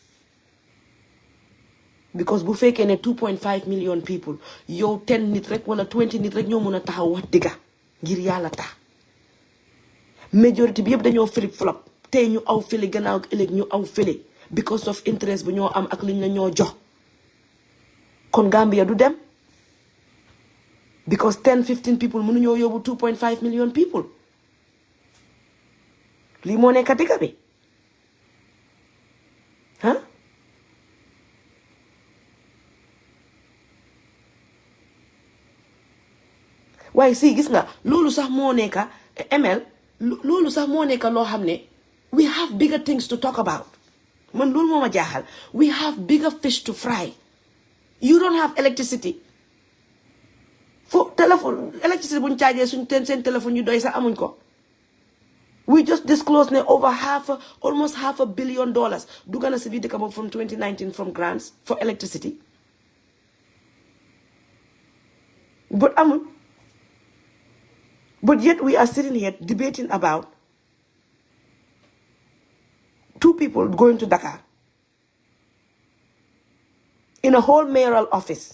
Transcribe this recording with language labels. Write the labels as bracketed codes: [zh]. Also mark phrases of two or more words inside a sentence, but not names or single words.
[wo] because bu fekkee ne [en] 2.5 million people [wo] yow 10 nit rek wala 20 nit rek ñoo mën a taxaw wax dëgga ngir yàlla tax majority bi yëpp dañoo [en] flip flop [wo] tey ñu aw fële gannaaw ëllëg ñu aw fële [en] because of interest [wo] bu ñoo am ak liñ la ñoo jox kon Gambia du dem [en] because 10-15 people [wo] mënuñoo yóbbu [en] 2.5 million people [wo] lii moo nekk dëgg bi ah waaye si gis nga loolu sax moo nekk ML loolu sax moo nekk loo xam ne [en] we have bigger things to talk about [wo] man loolu moo ma jaaxal [en] we have bigger fish to fry you don't have electricity fo téléphone electricity [wo] bu ñu caajee suñ seen téléphone yu doy sax amuñ ko [en] we just disclosed ne over almost half a billion dollars [wo] dugg na si biir dëkk boobu [en] from 2019 from grants for electricity but amuñ but yet we are sitting here debating about two people going to Dakar in a whole mayoral office.